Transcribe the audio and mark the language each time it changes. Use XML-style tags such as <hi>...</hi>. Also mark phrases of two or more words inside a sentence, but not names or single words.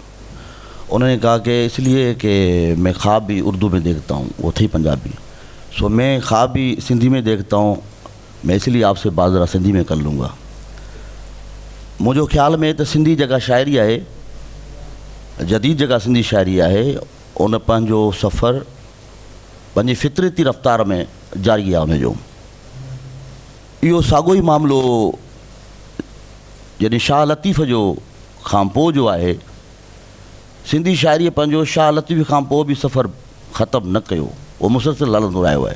<ur>انہوں نے کہا کہ اس لیے کہ میں خواب بھی اردو میں دیکھتا ہوں، وہ تھی پنجابی، سو میں خواب بھی سندھی میں دیکھتا ہوں، میں اس لیے آپ سے بات ذرا سندھی میں کر لوں گا۔ مجھے خیال میں تو سندھی جگہ شاعری ہے</ur> <sd>जदीद जेका सिंधी शाइरी आहे उन पंहिंजो सफ़र पंहिंजी फितरती रफ़्तार में जारी आहे उनजो। इहो साॻियो ई मामिलो यानी शाह लतीफ़ जो खां पोइ जो आहे। सिंधी शाइरीअ पंहिंजो शाह लतीफ़ खां पोइ बि सफ़र ख़तमु न कयो, उहो मुसलसिल हलंदो रहियो आहे।</sd>